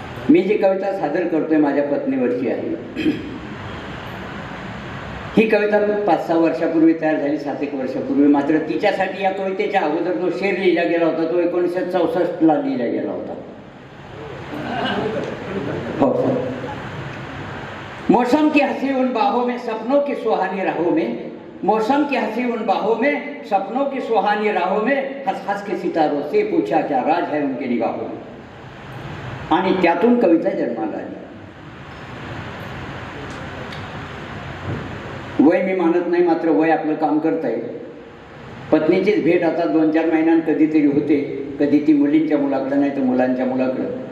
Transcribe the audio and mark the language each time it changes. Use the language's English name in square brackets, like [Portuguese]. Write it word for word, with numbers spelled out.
[Marathi] मी जी कविता सादर करतोय माझ्या पत्नीवरची आहे. ही कविता पाच सहा वर्षापूर्वी तयार झाली, सात एक वर्षापूर्वी. मात्र तिच्यासाठी या कवितेच्या अगोदर जो शेर लिहिला गेला होता तो एकोणीसशे चौसष्ट ला लिहिला गेला होता. हो. [Hindi] मौसम की हंसी उन बाहों में सपनों की सुहानी राहों में, मौसम की हंसी उन बाहों में सपनों की सुहानी राहों में, हंस हंस के सितारों से पूछा क्या राज है उनके निगाहों में. [Marathi] आणि त्यातून कविता जन्माला आली. वय मी मानत नाही, मात्र वय आपलं काम करत आहे. पत्नीचीच भेट आता दोन चार महिन्यां कधीतरी होते, कधी ती मुलींच्या मुलाकडं नाही तर मुलांच्या मुलाकडं.